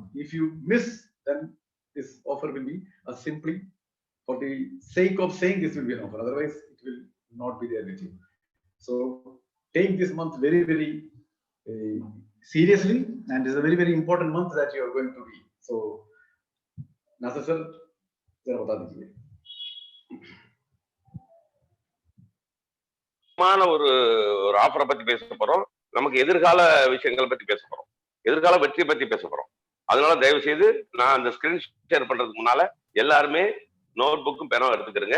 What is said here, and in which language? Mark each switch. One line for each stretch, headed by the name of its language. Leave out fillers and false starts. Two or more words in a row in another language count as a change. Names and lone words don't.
English: If you miss, then this offer will be simply for the sake of saying this will be an offer. Otherwise, it will not be there with you. So take this month very, very seriously, and it's a very, very important month that you are going to be. So, Nasa sir,
Hindi: जरा बता दीजिए.
Tamil: ஒரு ஆஃபரை பத்தி பேச போறோம். நமக்கு எதிர்கால விஷயங்களை பத்தி பேச போறோம். எதிர்கால வெற்றி பத்தி பேச போறோம். அதனால தயவு செய்து நான் அந்த
English: screen share
Tamil: பண்றதுக்கு முன்னால எல்லாருமே நோட் புக்கும் பெனும் எடுத்துக்கிறங்க.